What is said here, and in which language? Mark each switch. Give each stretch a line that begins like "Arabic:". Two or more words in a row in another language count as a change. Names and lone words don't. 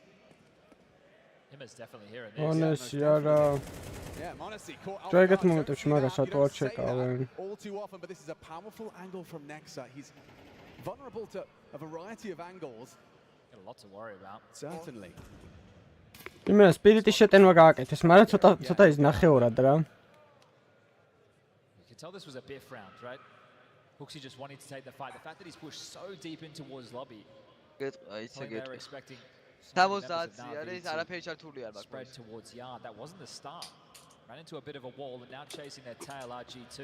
English: Him is definitely here in this. Yeah, Monasi caught out guard. you don't say that all too often, but this is a powerful angle from Nexa. He's vulnerable to a variety of angles. Got a lot to worry about. Certainly.
Georgian: იმენა სპირიტის შეტენვა გააკეთეს, მაგრამ ცოტა ის ნახევრად რა.
English: You can tell this was a biff round, right? Hooksy just wanting to take the fight. The fact that he's pushed so deep in towards lobby. Good. They were expecting spread towards yard. That wasn't the start. Ran into a bit of a wall and now chasing their tail RG2.